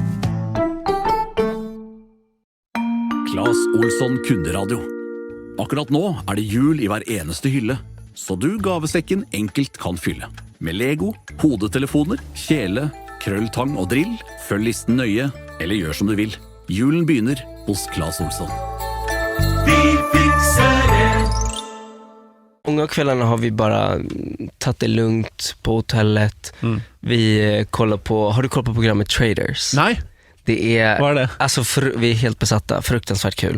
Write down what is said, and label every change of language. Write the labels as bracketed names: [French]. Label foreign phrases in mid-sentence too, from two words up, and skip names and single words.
[Norwegian] Claes Olsson Kunderadio. Akkurat nå er det jul i hver eneste hylle, så du gavesekken enkelt kan fylle. Med Lego, hodetelefoner, kjele, krølltang og drill, følg listen nøye, eller gjør som du vil. Julen begynner hos Claes Olsson. [Swedish] Vi fixar det. Många av kvällarna har vi bara tagit det lugnt på hotellet. Vi kollar på, har du kollat på programmet Traders? Nej. Det är, Vad är det? alltså vi är helt besatta, fruktansvärt kul.